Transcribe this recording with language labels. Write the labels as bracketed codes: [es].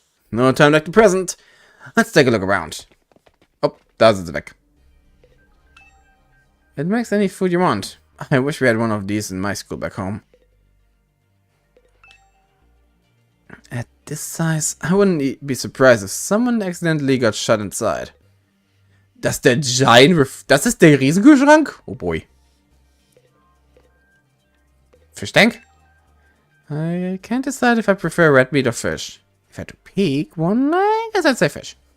[en] No time like the present. Let's take a look around. [de] Oh, da ist es weg. [en] It makes any food you want. I wish we had one of these in my school back home. At this size, I wouldn't be surprised if someone accidentally got shut inside. [de] Das ist der das ist der Riesenkühlschrank? [en] Oh boy. Fish tank? I can't decide if I prefer red meat or fish. If I had to pick one, I guess I'd say fish.